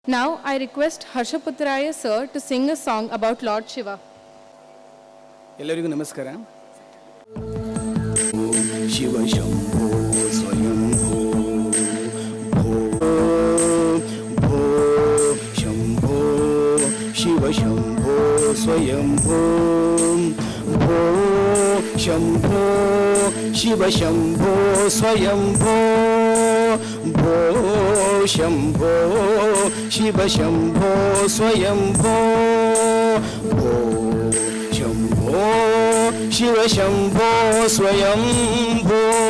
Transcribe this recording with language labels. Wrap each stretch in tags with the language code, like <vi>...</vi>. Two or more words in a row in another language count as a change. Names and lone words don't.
<en>Now I request Harshaputraya sir to sing a song about Lord Shiva.</en> <kn>ಎಲ್ಲರಿಗೂ ನಮಸ್ಕಾರ.</kn> <sa>ಶಿವ ಶಂಭೋ ಸ್ವಯಂಭೋ ಭೋ ಭೋ ಶಂಭೋ ಶಿವ ಶಂಭೋ ಸ್ವಯಂಭೋ ಭೋ ಶಂಭೋ ಶಿವ ಶಂಭೋ ಸ್ವಯಂಭೋ ಭೋ ಶಂಭೋ ಶಿವ ಶಂಭೋ ಸ್ವಯಂಭೋ ಭೋ ಶಂಭೋ ಶಿವ ಶಂಭೋ ಸ್ವಯಂಭೋ.</sa>